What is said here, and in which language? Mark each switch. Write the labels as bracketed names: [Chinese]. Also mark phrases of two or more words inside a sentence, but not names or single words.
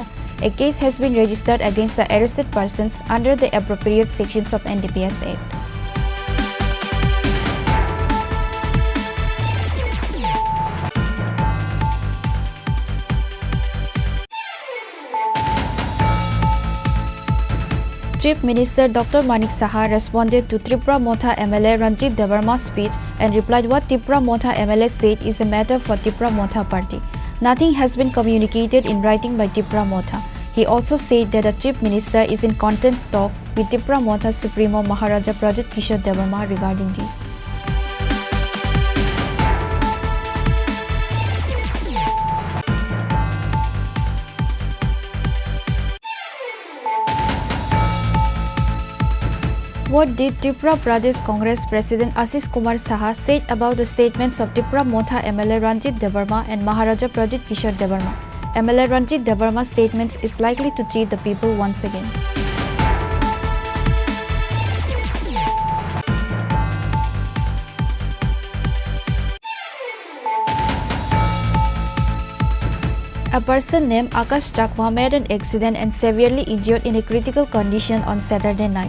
[English] A case has been registered against the arrested persons under the appropriate sections of NDPS Act. Chief Minister Dr. Manik Saha responded to Tripura Motha MLA Ranjit Devarma's speech and replied what Tripura Motha MLA said is a matter for Tripura Motha party. Nothing has been communicated in writing by Tripura Motha. He also said that the Chief Minister is in content talk with Tripura Motha Supremo Maharaja Prajit Kishore Devarma regarding this. What did Tripura Pradesh Congress President Ashish Kumar Saha said about the statements of Tripura Motha MLA Ranjit Devarma and Maharaja Prajit Kishore Devarma? MLA Ranjit Devarma's statements is likely to cheat the people once again. A person named Akash Chakma made an accident and severely injured in a critical condition on Saturday night.